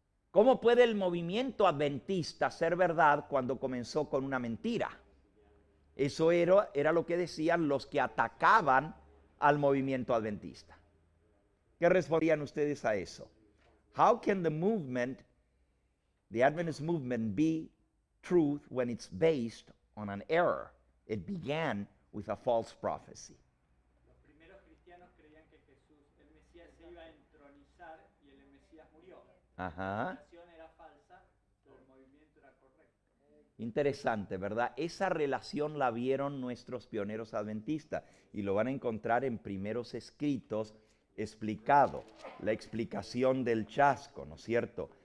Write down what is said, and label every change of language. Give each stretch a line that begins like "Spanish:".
Spanish: ¿Cómo puede el movimiento adventista ser verdad cuando comenzó con una mentira? Eso era lo que decían los que atacaban al movimiento adventista. ¿Qué respondían ustedes a eso?
English: How can the Adventist movement be truth when it's based on an error? It began with a false prophecy.
Spanish: Los primeros cristianos creían que Jesús, el Mesías, se iba a entronizar y el Mesías murió. Ajá. La relación era falsa, pero el movimiento era correcto. Interesante, ¿verdad? Esa relación la vieron nuestros pioneros adventistas y lo van a encontrar en primeros escritos explicado, la explicación del chasco, ¿no es cierto?